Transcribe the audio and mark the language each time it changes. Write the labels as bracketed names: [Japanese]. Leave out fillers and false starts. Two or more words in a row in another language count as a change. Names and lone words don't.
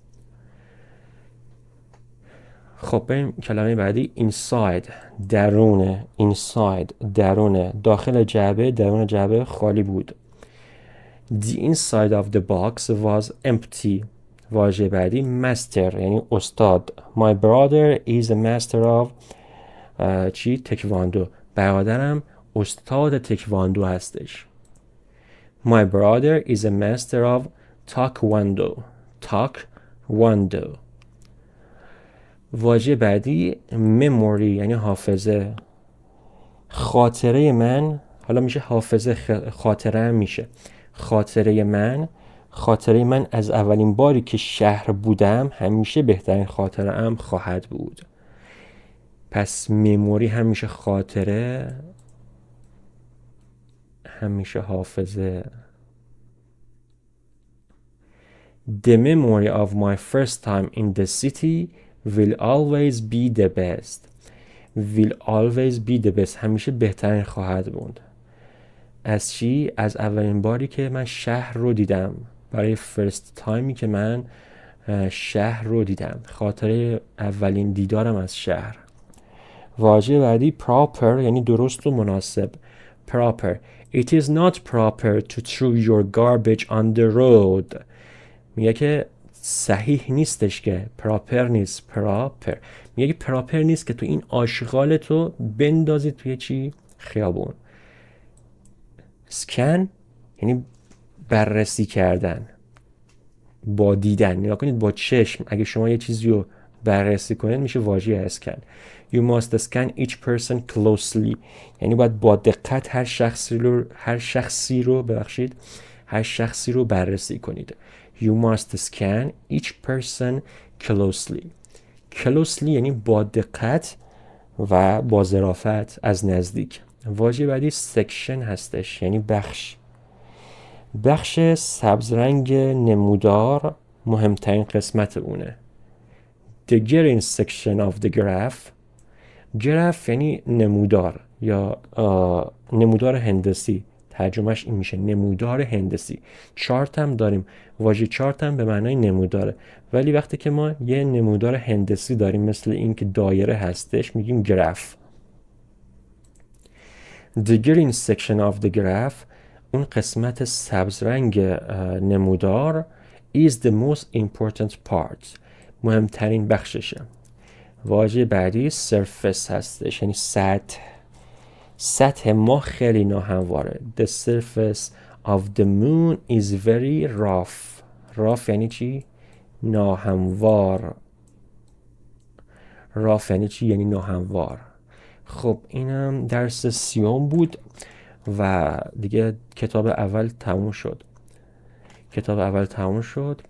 [Persian] خب بریم کلمه بعدی. inside درونه، inside درونه، داخل جعبه، درون جعبه خالی بود. [English] The inside of the box was empty. [Persian] واژه بعدی master یعنی استاد. [English] My brother is a master of چی؟ [Persian] تکواندو. برادرم استاد تکواندو هستش. [English] My brother is a master of taekwondo. taekwondo. [Persian] واژه بعدی memory یعنی حافظه. خاطره من، حالا میشه حافظه، خاطره هم میشه. خاطره من از اولین باری که شهر بودم همیشه بهترین خاطره ام خواهد بود. پس مموری همیشه خاطره، همیشه حافظه. [English] The memory of my first time in the city will always be the best. Will always be the best [Persian] همیشه بهترین خواهد بود. از چی؟ از اولین باری که من شهر رو دیدم. برای [English] first time [Persian] ی که من شهر رو دیدم، خاطره اولین دیدارم از شهر. واژه بعدی proper یعنی درست و مناسب. [English] proper. It is not proper to throw your garbage on the road. [Persian] میگه که صحیح نیستش که proper نیست. proper میگه که proper نیست که تو این آشغالتو بندازی توی چی؟ خیابون. scan یعنی بررسی کردن، با دیدن. نگاه کنید با چشم اگه شما یه چیزی رو بررسی کنید میشه واژه اسکن. [English] You must scan each person closely [Persian] یعنی باید با دقت هر شخصی رو بررسی کنید. [English] You must scan each person closely. [Persian] closely یعنی با دقت و با ظرافت، از نزدیک. واژه بعدی section هستش یعنی بخش سبزرنگ نمودار مهمترین قسمت اونه. [English] The green section of the graph. [Persian] graph یعنی نمودار یا نمودار هندسی، ترجمهش این میشه نمودار هندسی. چارت هم داریم. واژه چارت هم به معنای نموداره، ولی وقتی که ما یه نمودار هندسی داریم مثل این که دایره هستش میگیم graph. [English] The green section of the graph [Persian] اون قسمت سبزرنگ نمودار [English] is the most important part [Persian] مهمترین بخششه. واژه بعدی surface هستش یعنی سطح ما خیلی ناهمواره. [English] The surface of the moon is very rough [Persian] یعنی چی؟ ناهموار. rough یعنی چی؟ یعنی ناهموار. خب اینم درس 30 بود و دیگه کتاب اول تموم شد.